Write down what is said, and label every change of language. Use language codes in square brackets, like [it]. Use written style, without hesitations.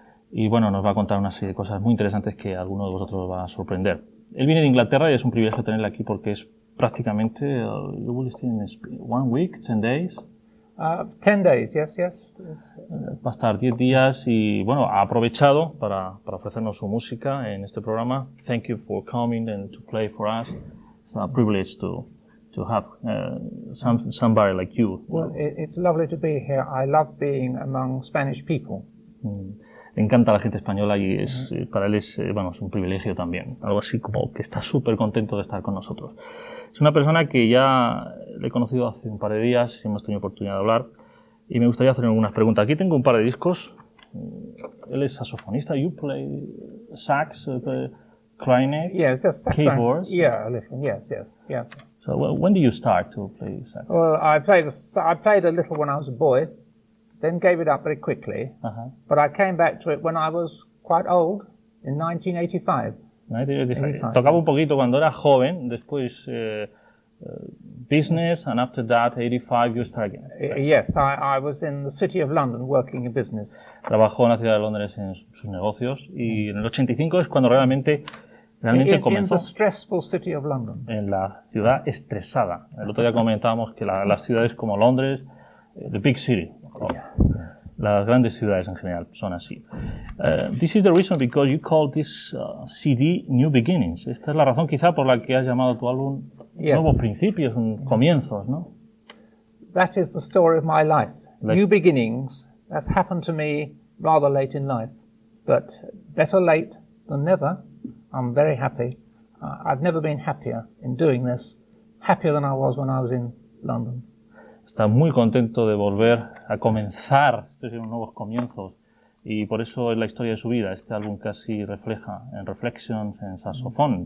[es] Y bueno, nos va a contar una serie de cosas muy interesantes que a alguno de vosotros va a sorprender. Él viene de Inglaterra y es un privilegio tenerle aquí porque es prácticamente, [en] you will stay in 1 week, 10 days. 10 days, yes. [es] Va a estar 10 días y bueno, ha aprovechado para ofrecernos su música en este programa. [en] Thank you for coming and to play for us. It's a privilege to have somebody like you. Well, it's lovely to be here. I love being among Spanish people. [es] Le encanta la gente española y para él es un privilegio también. Algo así como que está súper contento de estar con nosotros. Es una persona que ya le he conocido hace un par de días y hemos tenido oportunidad de hablar. Y me gustaría hacer algunas preguntas. Aquí tengo un par de discos. Él es saxofonista. [en] You play sax, clarinet, Yeah, just keyboards. Yeah, a little. Yes. Yeah. So when did you start to play sax? Well, I played a little when I was a boy, then gave it up very quickly. But I came back to it when I was quite old, in 1985. [es] 1985. Tocaba un poquito cuando era joven, después business, [en] and after that, 85, you start again. Yes, I was in the City of London working in business. [es] Trabajó en la ciudad de Londres en sus negocios y en el 85 es cuando realmente comenzó. [en] In the stressful City of London. [es] En la ciudad estresada. El otro día comentábamos que las ciudades como Londres, [en] the big city, [es] las grandes ciudades en general son así. [en] This is the reason because you call this CD New Beginnings. [es] Esta es la razón quizá por la que has llamado a tu álbum Nuevos Principios, comienzos, ¿no? [en] That is the story of my life. New beginnings. That's happened to me rather late in life, but better late than never. I'm very happy. I've never been happier in doing this, happier than I was when I was in London. [es] Está muy contento de volver a comenzar estos nuevos comienzos y por eso es la historia de su vida. Este álbum casi refleja en Reflections en saxofón.